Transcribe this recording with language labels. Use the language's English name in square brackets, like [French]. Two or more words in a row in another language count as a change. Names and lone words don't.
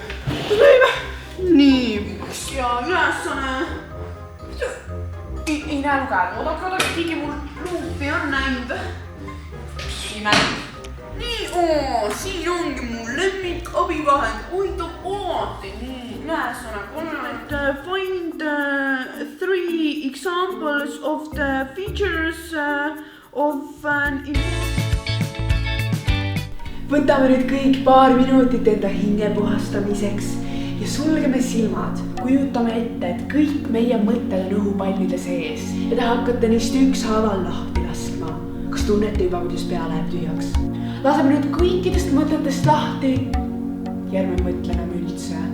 [Estonian] Nii, üks ja ülesane. Ei näe lugeda, oodake, keegi mul luupi on näinud. Ei näinud. Nii, siin ongi mu lemmik abivahend. Hoitab alati. Nii, ülesane [English] find 3 examples of the features of an... [Estonian] Võtame nüüd kõik paar minutit enda hinge puhastamiseks ja sulgeme silmad. Kujutame ette, et kõik meie mõtted on õhupallide sees ja te hakkate neist ükshaaval lahti laskma. Kas tunnete juba, kuidas pea läheb tühjaks? Laseme nüüd kõikidest mõtetest lahti ja ärme mõtle enam üldse.